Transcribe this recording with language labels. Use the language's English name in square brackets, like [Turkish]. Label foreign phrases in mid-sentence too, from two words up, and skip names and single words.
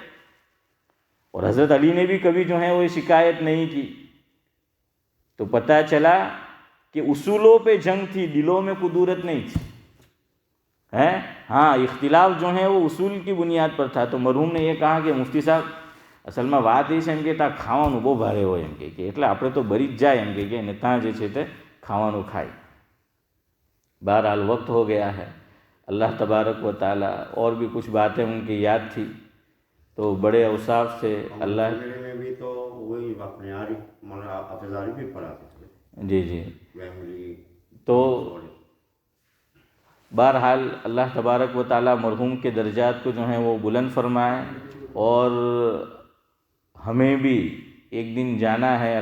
[Urdu] اور حضرت علی نے بھی کبھی جو ہے وہ شکایت نہیں کی. تو پتہ چلا کہ اصولوں پہ جنگ تھی، دلوں میں قدورت نہیں تھی. ہاں اختلاف جو ہے وہ اصول کی بنیاد پر تھا. تو مرحوم نے یہ کہا کہ مفتی صاحب [Gujarati] અસલમાં વાત એ છે એમ કે ત્યાં ખાવાનું બહુ ભારે હોય એમ કે એટલે આપણે તો બરી જ જાય એમ કે ને ત્યાં જે છે તે ખાવાનું ખાય. [Urdu] بہرحال وقت ہو گیا ہے. اللہ تبارک و تعالیٰ اور بھی کچھ باتیں ان کی یاد تھی تو بڑے اوصاف سے اللہ میں بھی تو وہی اپنے افزاری بھی پڑھاتے تھے. جی تو بہرحال اللہ تبارک و تعالیٰ مرحوم کے درجات کو جو ہیں وہ بلند فرمائے، اور ہمیں بھی ایک دن جانا ہے.